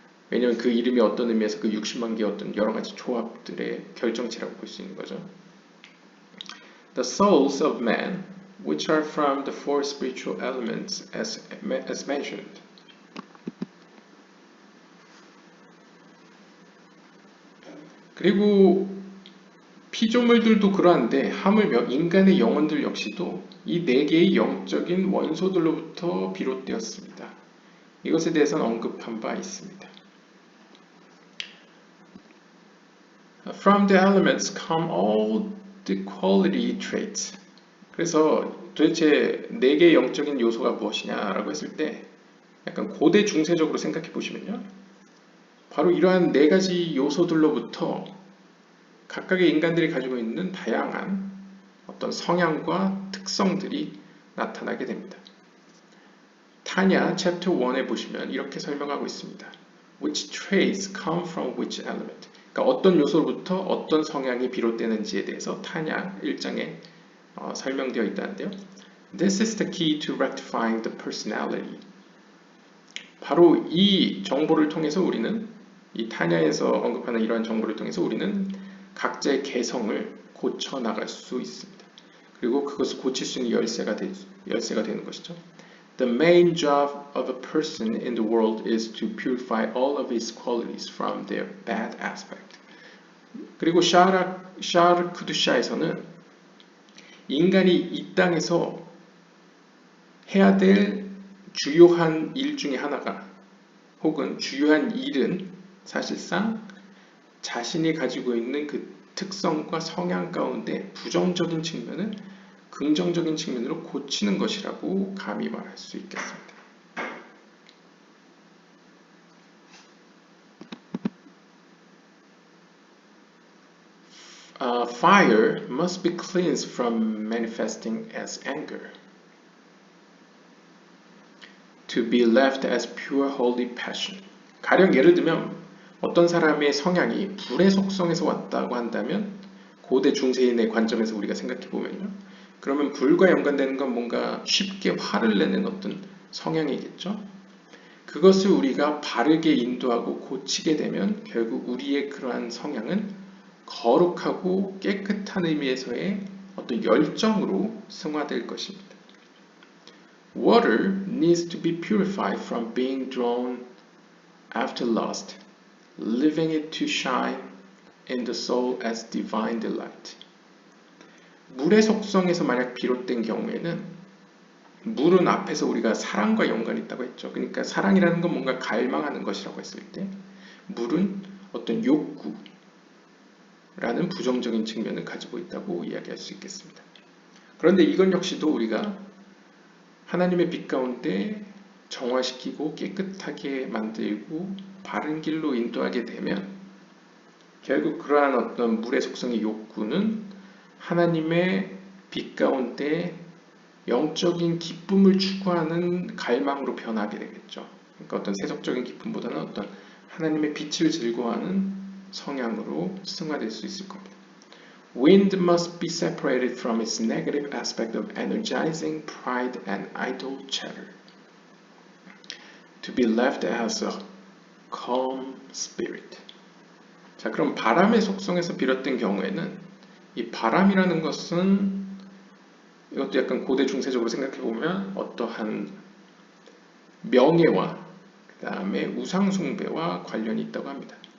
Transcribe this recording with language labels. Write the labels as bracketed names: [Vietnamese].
[Korean] 왜냐하면 그 이름이 어떤 의미에서 그 60만 개의 어떤 여러 가지 조합들의 결정체라고 볼 수 있는 거죠. [English] The souls of man, which are from the four spiritual elements as mentioned. [Korean] 그리고 피조물들도 그러한데 하물며 인간의 영혼들 역시도 이 4개의 영적인 원소들로부터 비롯되었습니다. 이것에 대해서는 언급한 바 있습니다. [English] From the elements come all the quality traits. [Korean] 그래서 도대체 4개의 영적인 요소가 무엇이냐라고 했을 때 약간 고대 중세적으로 생각해 보시면요. 바로 이러한 4가지 요소들로부터 각각의 인간들이 가지고 있는 다양한 어떤 성향과 특성들이 나타나게 됩니다. 타냐 챕터 1에 보시면 이렇게 설명하고 있습니다. [English] Which traits come from which element? [Korean] 그러니까 어떤 요소로부터 어떤 성향이 비롯되는지에 대해서 타냐 1장에 설명되어 있다는데요. [English] This is the key to rectifying the personality. [Korean] 바로 이 정보를 통해서 우리는 이 타냐에서 언급하는 이러한 정보를 통해서 우리는 각자의 개성을 고쳐 나갈 수 있습니다. 그리고 그것을 고칠 수 있는 열쇠가 되는 것이죠. [English] The main job of a person in the world is to purify all of his qualities from their bad aspect. [Korean] 그리고 샤르 쿠두샤에서는 인간이 이 땅에서 해야 될 주요한 일 중에 하나가 혹은 주요한 일은 사실상 자신이 가지고 있는 그 특성과 성향 가운데 부정적인 측면을 긍정적인 측면으로 고치는 것이라고 감히 말할 수 있겠습니다. [English] Fire must be cleansed from manifesting as anger, to be left as pure holy passion. [Korean] 가령 예를 들면 어떤 사람의 성향이 불의 속성에서 왔다고 한다면 고대 중세인의 관점에서 우리가 생각해 보면요. 그러면 불과 연관되는 건 뭔가 쉽게 화를 내는 어떤 성향이겠죠. 그것을 우리가 바르게 인도하고 고치게 되면 결국 우리의 그러한 성향은 거룩하고 깨끗한 의미에서의 어떤 열정으로 승화될 것입니다. [English] Water needs to be purified from being drawn after lust, leaving it to shine in the soul as divine delight. [Korean] 물의 속성에서 만약 비롯된 경우에는 물은 앞에서 우리가 사랑과 연관이 있다고 했죠. 그러니까 사랑이라는 건 뭔가 갈망하는 것이라고 했을 때 물은 어떤 욕구라는 부정적인 측면을 가지고 있다고 이야기할 수 있겠습니다. 그런데 이건 역시도 우리가 하나님의 빛 가운데 정화시키고 깨끗하게 만들고 바른 길로 인도하게 되면 결국 그러한 어떤 물의 속성의 욕구는 하나님의 빛 가운데 영적인 기쁨을 추구하는 갈망으로 변하게 되겠죠. 그러니까 어떤 세속적인 기쁨보다는 어떤 하나님의 빛을 즐거워하는 성향으로 승화될 수 있을 겁니다. [English] Wind must be separated from its negative aspect of energizing pride and idle chatter, to be left as a calm spirit. [Korean] 자, 그럼 바람의 속성에서 비롯된 경우에는 이 바람이라는 것은 이것도 약간 고대 중세적으로 생각해 보면 어떠한 명예와 그 다음에 우상숭배와 관련이 있다고 합니다.